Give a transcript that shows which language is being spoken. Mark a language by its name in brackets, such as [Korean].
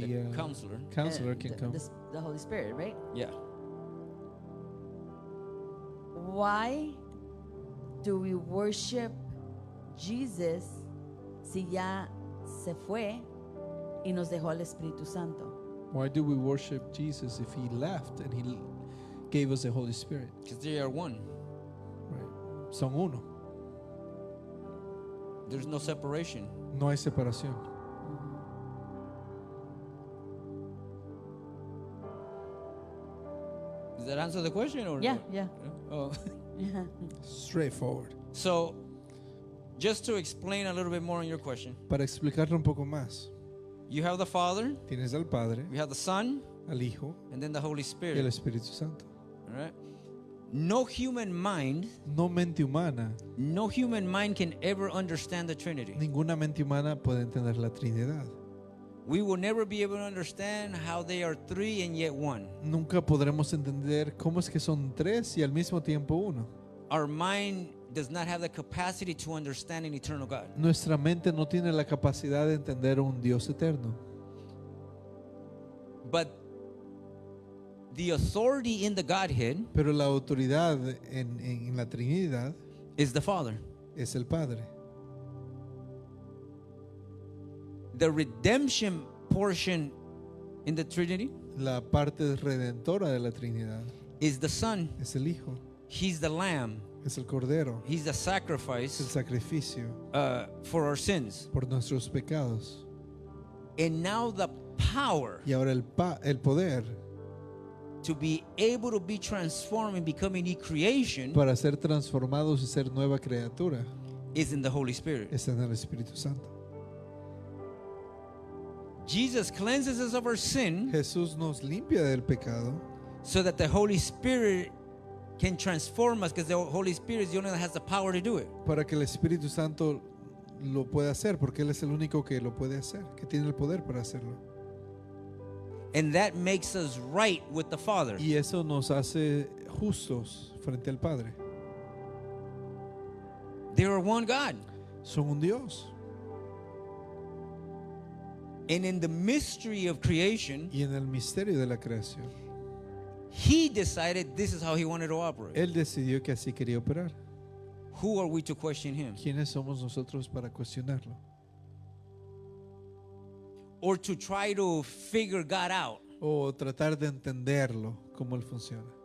[English] The counselor. counselor can the, come. the Holy Spirit, right? Yeah. Why do we worship Jesus [Spanish] si ya se fue y nos dejó al Espíritu Santo? [English] Why do we worship Jesus if he left and he gave us the Holy Spirit? Because they are one. [Spanish] Right. Son uno. [English] There's no separation. [Spanish] No hay separación. [English] Does that answer the question or Yeah, no? yeah. Oh. Straightforward. So, just to explain a little bit more on your question, [Spanish] Para explicarlo un poco más, [English] you have the Father, [Spanish] tienes al Padre, [English] you have the Son, [Spanish] al Hijo [English] and then the Holy [Spanish] y el [English] Spirit. [Spanish] Espíritu Santo. [English] All right? No human mind, [Spanish] No mente humana, [English] no human mind can ever understand the Trinity. [Spanish] ninguna mente humana puede entender la Trinidad. [English] We will never be able to understand how they are three and yet one. [Spanish] Nunca podremos entender cómo es que son tres y al mismo tiempo uno. [English] Our mind does not have the capacity to understand an eternal God. [Spanish] Nuestra mente no tiene la capacidad de entender un Dios eterno. [English] But the authority in the Godhead [Spanish] Pero la autoridad en la Trinidad [English] is the Father. [Spanish] es el Padre. [English] The redemption portion in the Trinity [Spanish] La parte redentora de la Trinidad [English] is the Son. [Spanish] es el Hijo, [English] He's the Lamb. [Spanish] es el Cordero, [English] He's the [Spanish] es el [English] sacrifice [Spanish] sacrificio [English] for our sins. [Spanish] por nuestros pecados. [English] And now the power [Spanish] Y ahora el poder [English] to be able to be transformed and become a new creation [Spanish] para ser transformados y ser nueva criatura [English] is in the Holy Spirit. [Spanish] está en el Espíritu Santo. [English] Jesus cleanses us of our sin [Spanish] Jesús nos limpia del pecado [English] so that the Holy Spirit can transform us, because the Holy Spirit is the only one that has the power to do it. [Spanish] para que el Espíritu Santo lo pueda hacer, porque Él es el único que lo puede hacer, que tiene el poder para hacerlo. [English] And that makes us right with the Father. [Spanish] Y eso nos hace justos frente al Padre. [English] They are one God. [Spanish] Son un Dios. [English] And in the mystery of creation, [Spanish] Y en el misterio de la creación, [English] He decided this is how He wanted to operate. [Spanish] Él decidió que así quería operar. [English] Who are we to question Him? [Spanish] ¿Quiénes somos nosotros para cuestionarlo? [English] Or to try to figure God out? [Spanish] O tratar de entenderlo, cómo Él funciona.